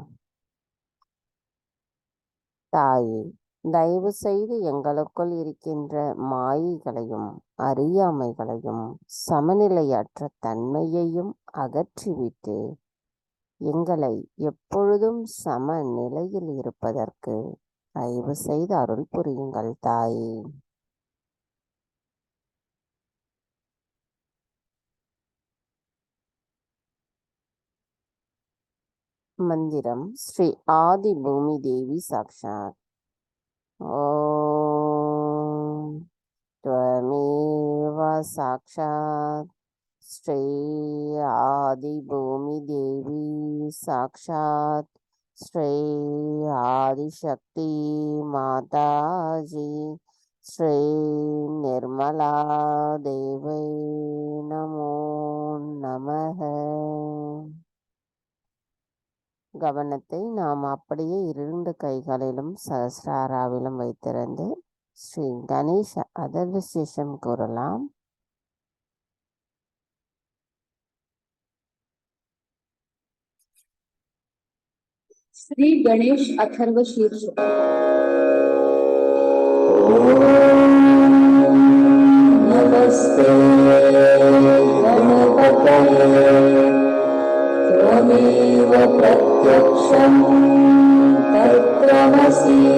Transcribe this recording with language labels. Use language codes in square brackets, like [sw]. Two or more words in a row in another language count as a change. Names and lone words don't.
[ta] தாயே, தயவு செய்து எங்களுக்குள் இருக்கின்ற மாயைகளையும் அறியாமைகளையும் சமநிலையற்ற தன்மையையும் அகற்றிவிட்டு எங்களை எப்பொழுதும் சமநிலையில் இருப்பதற்கு தயவு செய்து அருள் புரியுங்கள் தாயே. மந்திரம் ஸ்ரீ ஆதி பூமி தேவி சாக்ஷாத். [sa] ஓம் त्वमेव साक्षात् श्री आदि भूमि देवी साक्षात् श्री आदिशक्ति माताजी श्री निर्मला देवी नमो नमः. [ta] கவனத்தை நாம் அப்படியே 2 கைகளிலும் சஹஸ்ராராவிலும் வைத்திருந்து ஸ்ரீ கணேச அதர்வசேஷம் கூறலாம். [sa] श्री गणेश अथर्व शीर्ष. नमस्ते गणपतये त्वमेव प्रत्यक्षं तत्त्वमसि